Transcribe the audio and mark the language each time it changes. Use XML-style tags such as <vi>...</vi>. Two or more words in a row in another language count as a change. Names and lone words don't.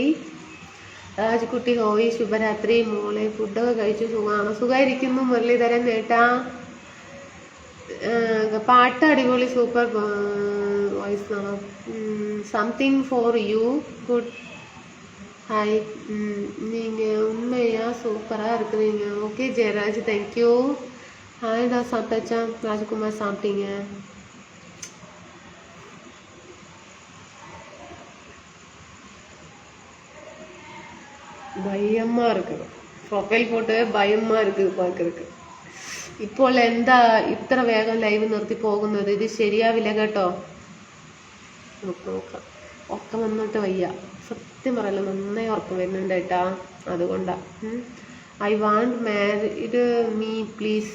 <ml>രാജ്കുട്ടി ഹോയ്. ശുഭരാത്രി മോളെ. ഫുഡൊക്കെ കഴിച്ചു. സുഖമായിരിക്കുന്നു മുരളീധരൻ ഏട്ടാ. പാട്ട് അടിപൊളി.</ml> <en>super voice ആണോ? something for you. good hi.</en> <ta>நீங்கள் உண்மையாக சூப்பராக இருக்கிறீங்க. ஓகே ஜெயராஜ் தேங்க்யூ. ஹாய்டா. சாப்பிட்டாச்சா? ராஜ்குமார் சாப்பிட்டீங்க? பயமா இருக்குது. ப்ரொஃபைல் போட்டோவே பயமா இருக்குது பார்க்கறதுக்கு.</ta> <ml>ഇപ്പോൾ എന്താ ഇത്ര വേഗം ലൈവ് നിർത്തി പോകുന്നത്? ഇത് ശരിയാവില്ല കേട്ടോ. നോക്കാം. ഉറക്കം വന്നിട്ട് വയ്യ. സത്യം പറയല്ലോ, നന്നായി ഉറക്കം വരുന്നുണ്ട് കേട്ടാ. അതുകൊണ്ടാ.</ml> <en>I want married me please.</en>